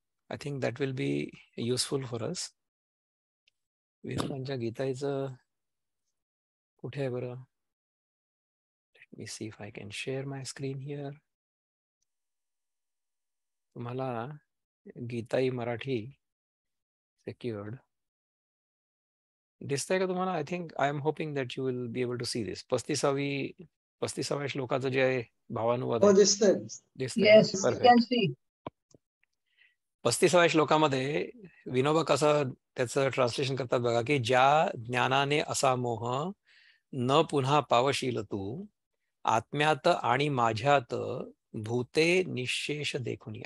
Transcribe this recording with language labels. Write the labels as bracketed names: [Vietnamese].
[English] I think that will be useful for us. [Marathi] विनोबांच्या गीताईचं कुठे आहे बरं? [English] Let me see if I can share my screen here. [Marathi] तुम्हाला Gitai Marathi secured दिसतंय का तुम्हाला? [English] I think I am hoping that you will be able to see this. [Marathi] 35व्या श्लोकाचं जे भावानुवाद आहे दिसतंय ना? परफेक्ट. 35व्या श्लोकामध्ये विनोबा कसं त्याचं ट्रान्सलेशन करतात बघा, की ज्या ज्ञानाने असा मोह न पुन्हा पावशील तू, आत्म्यात आणि माझ्यात भूते निशेष देखुनी.